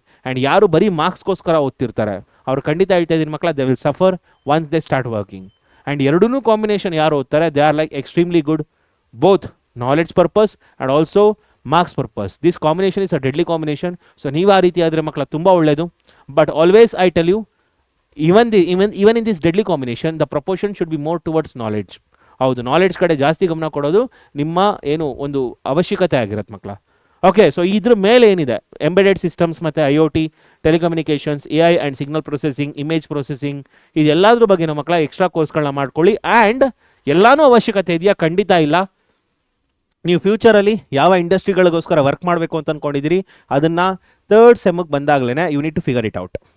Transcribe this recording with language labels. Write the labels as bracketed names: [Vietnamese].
[Kannada] And ಯಾರು ಬರೀ ಮಾರ್ಕ್ಸ್ಗೋಸ್ಕರ ಓದ್ತಿರ್ತಾರೆ ಅವ್ರು ಖಂಡಿತ ಹೇಳ್ತಾ ಇದ್ದೀನಿ ಮಕ್ಕಳ, [English] They will suffer once they start working. And [Kannada] ಎರಡೂ ಕಾಂಬಿನೇಷನ್ ಯಾರು ಓದ್ತಾರೆ, [English] They are like extremely good both knowledge purpose and also marks purpose. This combination is a deadly combination. [Kannada] So ನೀವು ಆ ರೀತಿ ಆದರೆ ಮಕ್ಕಳ ತುಂಬ ಒಳ್ಳೆಯದು. But always I tell you, [English] even in this deadly combination the proportion should be more towards knowledge. [Kannada] ಹೌದು, knowledge ಕಡೆ ಜಾಸ್ತಿ ಗಮನ ಕೊಡೋದು ನಿಮ್ಮ ಏನು ಒಂದು ಅವಶ್ಯಕತೆ ಆಗಿರುತ್ತೆ ಮಕ್ಕಳ. ಓಕೆ, ಸೊ ಇದ್ರ ಮೇಲೆ ಏನಿದೆ ಎಂಬೆಡೆಡ್ ಸಿಸ್ಟಮ್ಸ್ ಮತ್ತು IoT, telecommunications, AI and signal processing, image processing, ಇದೆಲ್ಲದ್ರ ಬಗ್ಗೆ ನಮ್ಮ ಮಕ್ಕಳ ಎಕ್ಸ್ಟ್ರಾ ಕೋರ್ಸ್ಗಳನ್ನ ಮಾಡ್ಕೊಳ್ಳಿ. ಆ್ಯಂಡ್ ಎಲ್ಲನೂ ಅವಶ್ಯಕತೆ ಇದೆಯಾ? ಖಂಡಿತ ಇಲ್ಲ. ನೀವು ಫ್ಯೂಚರಲ್ಲಿ ಯಾವ ಇಂಡಸ್ಟ್ರಿಗಳಿಗೋಸ್ಕರ ವರ್ಕ್ ಮಾಡಬೇಕು ಅಂತ ಅಂದ್ಕೊಂಡಿದ್ದೀರಿ ಅದನ್ನು 3rd ಸೆಮ್ಗೆ ಬಂದಾಗಲೇ [English] You need to figure it out.